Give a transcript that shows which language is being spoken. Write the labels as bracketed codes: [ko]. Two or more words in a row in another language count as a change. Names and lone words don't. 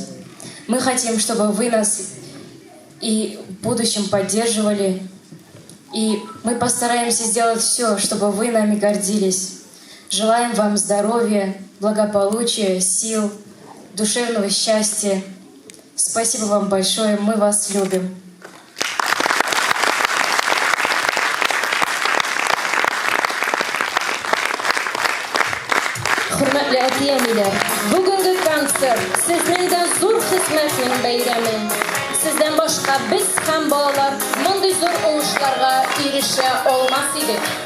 [ru] Мы хотим, чтобы вы нас и в будущем поддерживали. И мы постараемся сделать все, чтобы вы нами гордились. Желаем вам здоровья, благополучия, сил, душевного счастья. Спасибо вам большое, мы вас любим. [tt] Hürmetli әтиәниләр, бүгенге концерт сезнең дә зур хезмәтнең бәйрәме. Сездән башка без һәм балалар мондый зур уңышларга ирешә алмас идек.